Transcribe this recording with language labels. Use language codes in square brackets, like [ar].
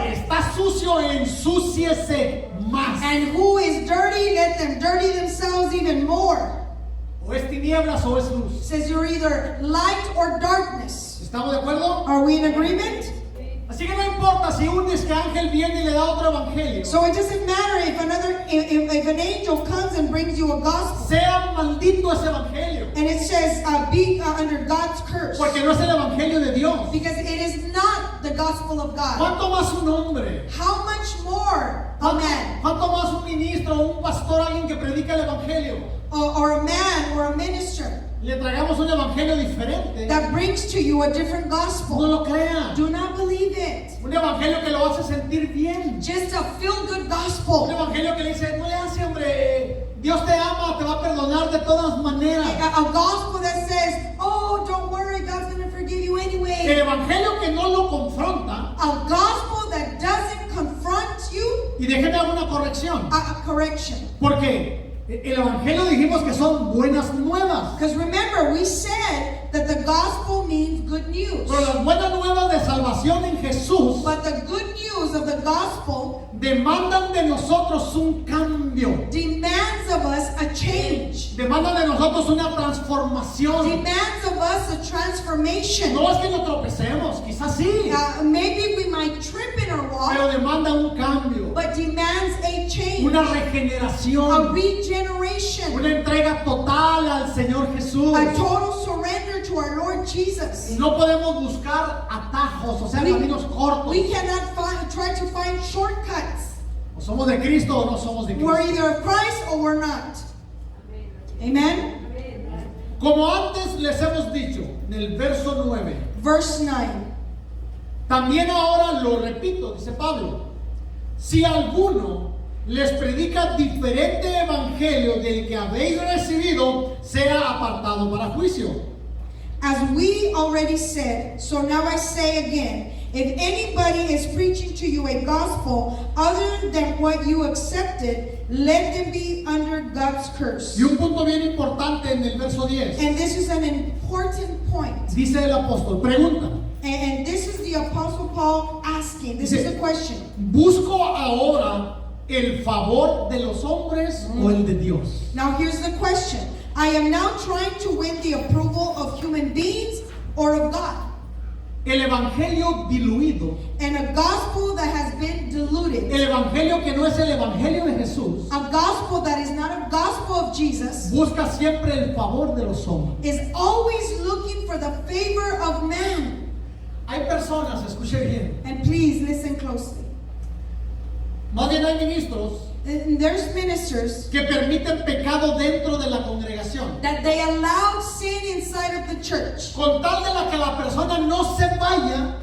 [es] está sucio, ensúciese más. [en] And who is dirty, let them dirty themselves even more. [es] O es tinieblas o es luz. [en] It says you're either light or darkness. [es] ¿Estamos de acuerdo? [en] Are we in agreement? [es] Así que no importa si un ángel viene y le da otro evangelio. [en] So it doesn't matter if an angel comes and brings you a gospel [es] Sea maldito ese evangelio. [en] and it says be under God's curse, [es] Porque no es el evangelio de Dios. [en] because it is not the gospel of God. [es] ¿Cuánto más un hombre? [en] How much more a man [es] ¿Cuánto más un ministro, un pastor, alguien que predica el evangelio? [en] or a man or a minister [es] Le tragamos un evangelio diferente. [en] that brings to you a different [es] No [en] gospel? [es] lo crea. [en] Do not believe it. [es] Un evangelio que lo hace sentir bien. [en] Just a feel-good gospel. [es] evangelio que le dice, no le hace, hombre, Dios te ama, te va a perdonar de todas maneras. [en] A gospel that says, oh, don't worry, God's going to forgive you [es] El [en] anyway. [es] evangelio que no lo confronta, [en] A gospel that doesn't confront you, [es] y déjeme alguna corrección, [en] a correction. [es] porque el evangelio dijimos que son buenas nuevas. [en] Because remember, we said that the gospel means good news. [es] Pero las buenas nuevas de salvación en Jesús [en] But the good news of the gospel [es] demandan de nosotros un cambio. [en] demands of us a change. [es] Demandan de nosotros una transformación. [en] Demands of us a transformation. [es] No es que no tropecemos, quizás sí, [en] Maybe we might trip in our [es] pero [en] walk, [es] demanda un cambio, [en] but demands a change, [es] una [en] a [es] regeneración, [en] regeneration, [es] una entrega total al Señor Jesús. [en] a total surrender to our Lord Jesus. [es] No podemos buscar atajos, o sea, [en] We- [es] caminos cortos. [en] We cannot try to find shortcuts. [es] O somos de Cristo o no somos de [en] We're [es] Cristo. [en] either of Christ or we're not. Amen? [es] Como antes les hemos dicho, en el verso 9, [en] Verse 9. [es] también ahora lo repito, dice Pablo, si alguno les predica diferente evangelio del que habéis recibido, sea apartado para juicio. [en] As we already said, so now I say again, if anybody is preaching to you a gospel other than what you accepted, let them be under God's curse. [es] Y un punto bien importante en el verso 10. [en] And this is an important point. [es] Dice el apóstol, pregunta. [en] And this is the Apostle Paul asking. This is the question. [es] ¿Busco ahora el favor de los hombres o el de Dios? [en] Now here's the question. I am now trying to win the approval of human beings or of God. [es] El evangelio diluido, [en] And a gospel that has been diluted, [es] el evangelio que no es el evangelio de Jesús, [en] a gospel that is not a gospel of Jesus, [es] busca siempre el favor de los hombres. [en] is always looking for the favor of man. [es] Hay personas, escuche bien, [en] And please listen closely. [es] más bien hay ministros [en] And there's ministers [es] que permiten pecado dentro de la congregación, [en] that they allow sin inside of the church [es] con tal de que la persona no se vaya,